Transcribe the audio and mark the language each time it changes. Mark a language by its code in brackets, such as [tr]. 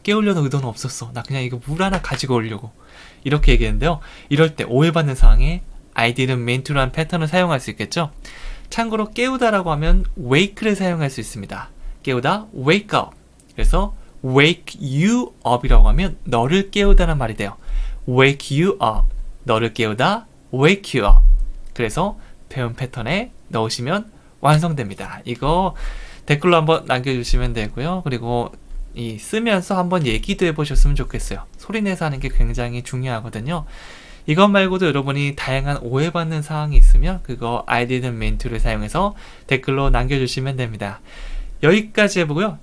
[ko] 깨우려는 의도는 없었어. 나 그냥 이거 물 하나 가지고 오려고. 이렇게 얘기했는데요. 이럴 때 오해받는 상황에 [en] I didn't mean to [ko] 라는 패턴을 사용할 수 있겠죠. 참고로 깨우다라고 하면 wake를 사용할 수 있습니다. 깨우다 [en] wake up. [ko] 그래서 [en] wake you up [ko] 이라고 하면 너를 깨우다는 말이 돼요. [en] wake you up. [ko] 너를 깨우다 [en] wake you up. [ko] 그래서 배운 패턴에 넣으시면 완성됩니다. 이거 댓글로 한번 남겨주시면 되고요. 그리고 이 쓰면서 한번 얘기도 해보셨으면 좋겠어요. 소리내서 하는 게 굉장히 중요하거든요. 이것 말고도 여러분이 다양한 오해받는 사항이 있으면 그거 [en] I didn't mean to [ko] 를 사용해서 댓글로 남겨주시면 됩니다. 여기까지 해보고요.